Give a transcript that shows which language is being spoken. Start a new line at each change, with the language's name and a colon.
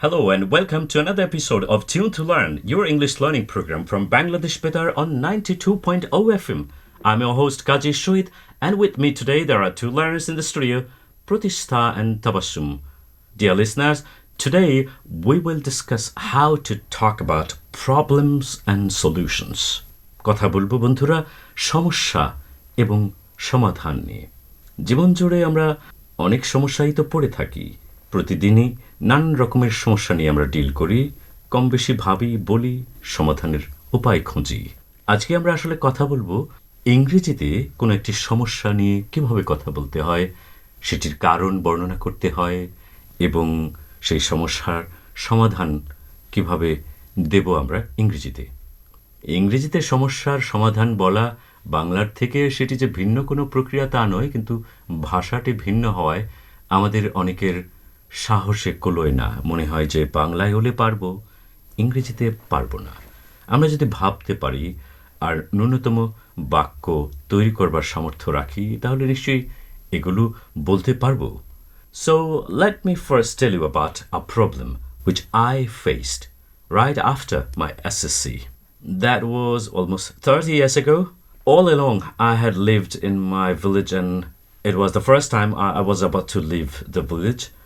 English: and welcome to another episode of Tune to Learn, your English learning program from Bangladesh Betar on 92.0 FM. I'm your host Kaji Shohid, and with me today there are two learners in the studio, Pratishtha and Tabassum. Dear listeners, today we will discuss how to talk about problems and solutions.
Bangla: কথা বলবো বন্ধুরা সমস্যা এবং সমাধান নিয়ে। জীবন জুড়ে আমরা অনেক সমস্যাই তো পড়ে থাকি। প্রতিদিনই নানান রকমের সমস্যা নিয়ে আমরা ডিল করি, কম বেশি ভাবি, বলি, সমাধানের উপায় খুঁজি। আজকে আমরা আসলে কথা বলবো ইংরেজিতে কোনো একটি সমস্যা নিয়ে কিভাবে কথা বলতে হয়, সেটির কারণ বর্ণনা করতে হয় এবং সেই সমস্যার সমাধান কিভাবে দেব আমরা ইংরেজিতে। ইংরেজিতে সমস্যার সমাধান বলা বাংলার থেকে সেটি যে ভিন্ন কোনো প্রক্রিয়া তা নয়, কিন্তু ভাষাটি ভিন্ন হওয়ায় আমাদের অনেকের সাহসে কুলোয় না। মনে হয় যে বাংলায় হলে পারবো, ইংরেজিতে পারবো না। আমরা যদি ভাবতে পারি আর ন্যূনতম বাক্য তৈরি করবার সামর্থ্য রাখি, তাহলে নিশ্চয়ই এগুলো বলতে পারবো।
English: So let me first tell you about a problem which I faced right after my SSC. That was almost 30 years ago. All along I had lived in my village, and it was the first time I was about to leave the village.